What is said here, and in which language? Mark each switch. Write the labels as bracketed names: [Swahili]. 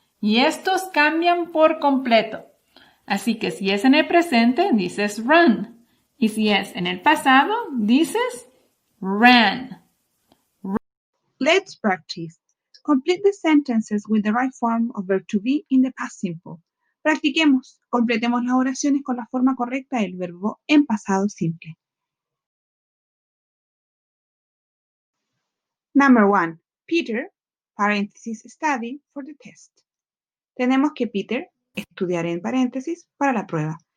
[Spanish] Y estos cambian por completo. Así que si es en el presente, dices run. Y si es en el pasado, dices ran. [English] Let's practice. Complete the sentences with the right form of verb to be in the past simple. [Spanish] Practiquemos. Completemos las oraciones con la forma correcta del verbo en pasado simple. [English] Number 1. Peter, paréntesis, study for the test. [Spanish] Tenemos que Peter estudiará en paréntesis para la prueba.